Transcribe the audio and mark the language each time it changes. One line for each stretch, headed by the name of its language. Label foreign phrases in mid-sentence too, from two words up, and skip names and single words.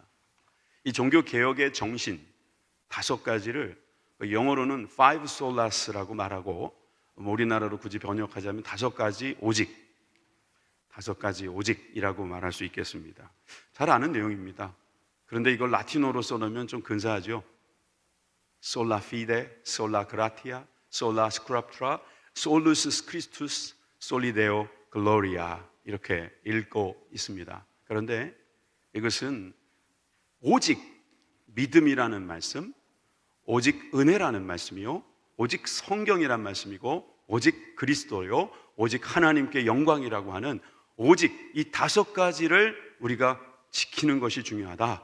Korean: 이 종교개혁의 정신 5가지를 영어로는
English: five solas
Korean: 라고 말하고, 우리나라로 굳이 번역하자면 5가지 오직이라고 말할 수 있겠습니다. 잘 아는 내용입니다. 그런데 이걸 라틴어로 써놓으면 좀 근사하죠.
Latin: Sola fide, sola gratia, sola scriptura, solus Christus, soli Deo gloria,
Korean: 이렇게 읽고 있습니다. 그런데 이것은 오직 믿음이라는 말씀, 오직 은혜라는 말씀이요, 오직 성경이란 말씀이고, 오직 그리스도요, 오직 하나님께 영광이라고 하는 오직 이 5가지를 우리가 지키는 것이 중요하다.